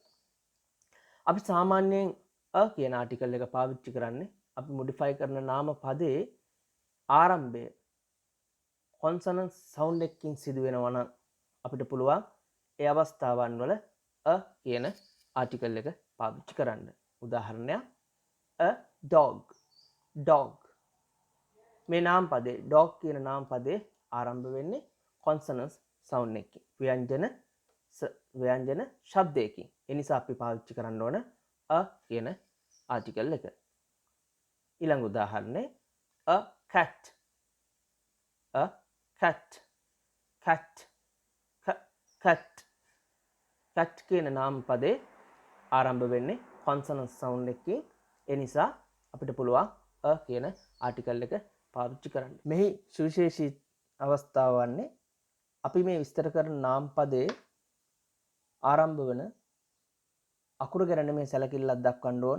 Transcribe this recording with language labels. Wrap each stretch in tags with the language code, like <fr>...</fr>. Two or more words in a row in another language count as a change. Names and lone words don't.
<si>අපි සාමාන්‍යයෙන් a කියන article එක පාවිච්චි කරන්නේ අපි modify කරන නාම පදයේ ආරම්භය</si> <en>consonant sound</en> <si>එකකින් සිදු වෙනවා නම් අපිට පුළුවන් ඒ අවස්ථාවන් වල a කියන article එක පාවිච්චි කරන්න. උදාහරණයක්</si> <en>a dog dog</en> <si>මේ නාම පදේ dog කියන නාම පදේ ආරම්භ වෙන්නේ</si> <en>consonant sound</en> <si>එකකින් ව්‍යංජන ශබ්දයකින්. ඒ නිසා අපි පාවිච්චි කරන්න ඕන a කියන ආටිකල් එක. ඊළඟ උදාහරණය</si> <en>a cat a cat cat cat cat</en> <si>කියන නාම පදේ ආරම්භ වෙන්නේ</si> <en>consonant sound</en> <si>එකකින්. ඒ නිසා අපිට පුළුවන් a කියන ආටිකල් එක පාවිච්චි කරන්න. මෙහි සුවිශේෂී අවස්ථාව වන්නේ අපි මේ විස්තර කරන නාම පදයේ ආරම්භ වන අකුර ගැන මේ සැලකිල්ලක් දක්වන්න ඕන.</si>